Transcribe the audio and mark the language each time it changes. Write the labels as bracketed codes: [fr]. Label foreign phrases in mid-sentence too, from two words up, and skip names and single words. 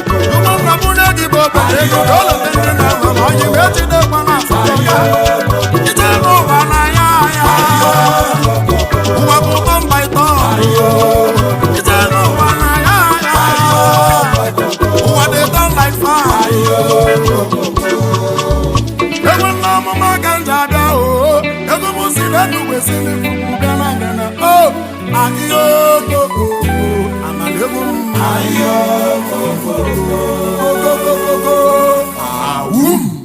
[ig] Chukwu nna bụrụ gị bụ obodo, ego na olote ndị na-enwe, onye mgbe ejidekwa n'afọ gị ọga. Ije n'ụwa na ya, ya. Ụwa bụ ụtọ mba ịtọ. Ije n'ụwa na ya, ya. Ụwa [pcm] dey turn like fire. [ig] Egwu nna ọmụma ka m ji abịa, oo. Egwu m si n'elu wee si n'ikuku bịa na ngana. Oh, ahịa okoko, amala egwu m. Ahịa okoko, okoko, awum.